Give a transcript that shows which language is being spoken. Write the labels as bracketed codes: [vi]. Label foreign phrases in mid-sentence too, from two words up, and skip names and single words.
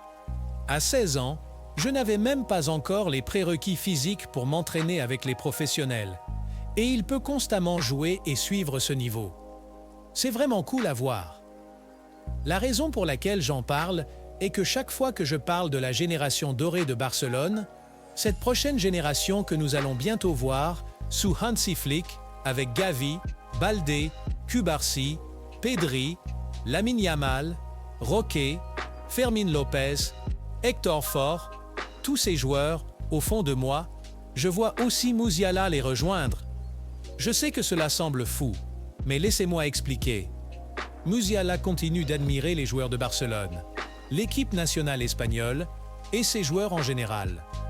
[fr] À 16 ans, je n'avais même pas encore les prérequis physiques pour m'entraîner avec les professionnels, et il peut constamment jouer et suivre ce niveau. C'est vraiment cool à voir. La raison pour laquelle j'en parle est que chaque fois que je parle de la génération dorée de Barcelone, cette prochaine génération que nous allons bientôt voir sous Hansi Flick avec Gavi, Baldé, Cubarsí, Pedri, Lamine Yamal, Roque, Fermín López, Héctor Fort, tous ces joueurs, au fond de moi, je vois aussi Musiala les rejoindre. Je sais que cela semble fou, mais laissez-moi expliquer. Musiala continue d'admirer les joueurs de Barcelone, l'équipe nationale espagnole et ses joueurs en général.